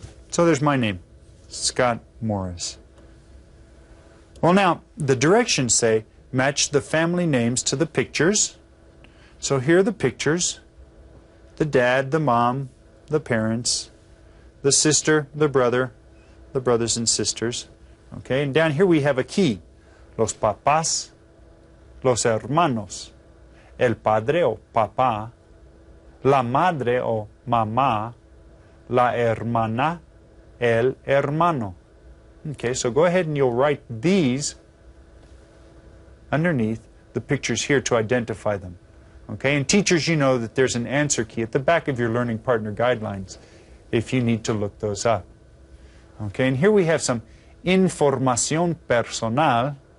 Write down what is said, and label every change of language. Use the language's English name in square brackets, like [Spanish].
[English] So there's my name, Scott Morris. Well, now, the directions say match the family names to the pictures. So here are the pictures. The dad, the mom, the parents, the sister, the brothers and sisters. Okay, and down here we have a key. [Spanish] Los papás, los hermanos, el padre o papá, la madre o mamá, la hermana, el hermano. [English] Okay, so go ahead and you'll write these underneath the pictures here to identify them. Okay, and teachers, you know that there's an answer key at the back of your Learning Partner Guidelines if you need to look those up. Okay, and here we have some [Spanish] información personal.